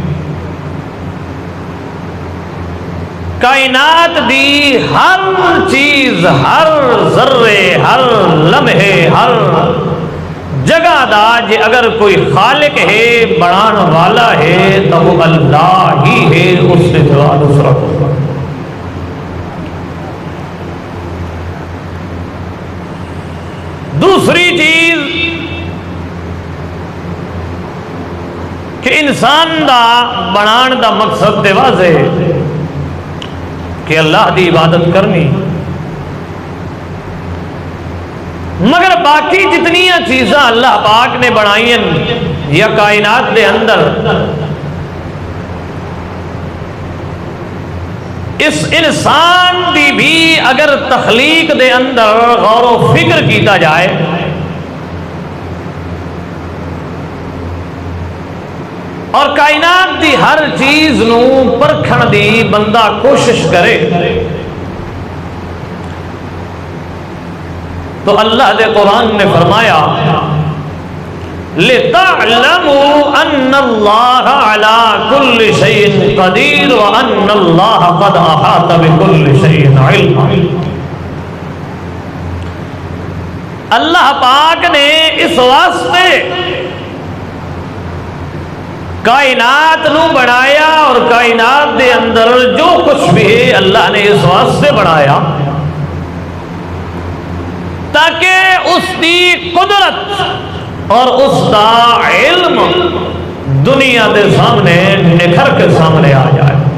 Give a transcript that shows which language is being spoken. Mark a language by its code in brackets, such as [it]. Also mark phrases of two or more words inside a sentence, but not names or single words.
[pa] کائنات دی ہر چیز، ہر ذرے، ہر لمحے، ہر جگہ دا جے اگر کوئی خالق ہے، بنان والا ہے تو وہ اللہ ہی ہے، [ur] اس سے سوا دوسرا کوئی۔ [pa] دوسری چیز کہ انسان دا بنان دا مقصد دے واضح ہے کہ اللہ دی عبادت کرنی، مگر باقی جتنیاں چیزاں اللہ پاک نے بنائی ہیں یا کائنات دے اندر، اس انسان دی بھی اگر تخلیق دے اندر غور و فکر کیتا جائے اور کائنات دی ہر چیز نو پرکھن دی بندہ کوشش کرے تو اللہ دے قرآن نے فرمایا [ar] لِتَعْلَمُوا أَنَّ اللَّهَ عَلَىٰ كُلِّ شَيْءٍ قَدِيرٌ وَأَنَّ اللَّهَ قَدْ أَحَاطَ بِكُلِّ شَيْءٍ عِلْمًا۔ [pa] اللہ پاک نے اس واسطے کائنات نو بنایا اور کائنات دے اندر جو کچھ بھی ہے اللہ نے اس واسطے بنایا [ur] تاکہ اس کی قدرت اور اس کا علم [pa] دنیا دے سامنے نکھر کے سامنے آ جائے۔